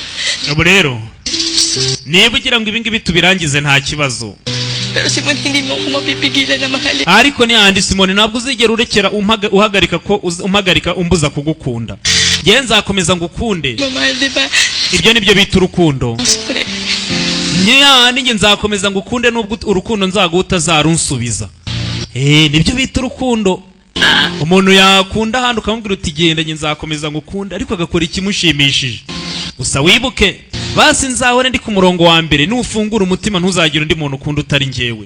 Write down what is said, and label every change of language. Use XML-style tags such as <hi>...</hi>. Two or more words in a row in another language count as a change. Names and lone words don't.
<rw>ubu rero niba ugira ngo ibingibi tubirangize nta kibazo</rw> <tl>Pero Simon, hindi mo ako mapipigilan na mahalin.</tl> <rw>ariko ni handi Simone ntabwo uzigera urekera umpagarika umbuza kugukunda ngewe nzakomeza ngukunde</rw> <tl>Mamahal, di ba?</tl> <rw>ibyo nibyo bita urukundo</rw> <tl>Siyempre.</tl> <rw>ninjye nzakomeza ngukunde nubwo urukundo nzaguha utazarunsubiza nibyo bita urukundo umuntu yakunda ahandi ukamubwira uti genda njye nzakomeza ngukunda ariko agakora ikimushimishije gusa wibuke basi nzahore ndi ku murongo wa mbere nufungura umutima ntuzagire undi muntu ukunda utari njyewe</rw>